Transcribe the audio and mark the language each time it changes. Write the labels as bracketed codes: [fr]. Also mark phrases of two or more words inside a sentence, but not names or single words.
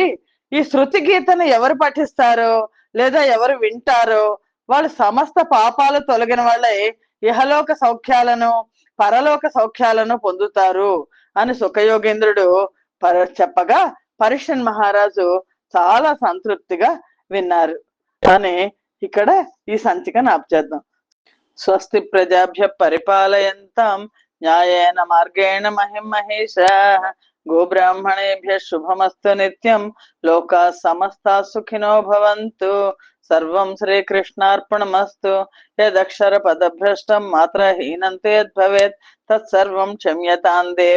[te] ఈ శృతి గీతను ఎవరు పఠిస్తారో లేదా ఎవరు వింటారో వాళ్ళు సమస్త పాపాలు తొలగిన వాళ్ళై ఇహలోక సౌఖ్యాలను పరలోక సౌఖ్యాలను పొందుతారు అని సుఖయోగేంద్రుడు చెప్పగా పరీక్షన్ మహారాజు చాలా సంతృప్తిగా విన్నారు అని ఇక్కడ ఈ సంచికను ఆపుచేద్దాం. [sa] స్వస్తి ప్రజాభ్య పరిపాలయంతాం న్యాయేన మార్గేణ మహిం మహేషాః గోబ్రాహ్మణేభ్య శుభమస్తు నిత్యం లోకా సమస్తా సుఖినో భవంతు. సర్వం శ్రీకృష్ణార్పణమస్తు. యదక్షర పదభ్రష్టం మాత్రహీనం యద్భవేత్ తత్సర్వం క్షమ్యతాం దేవ.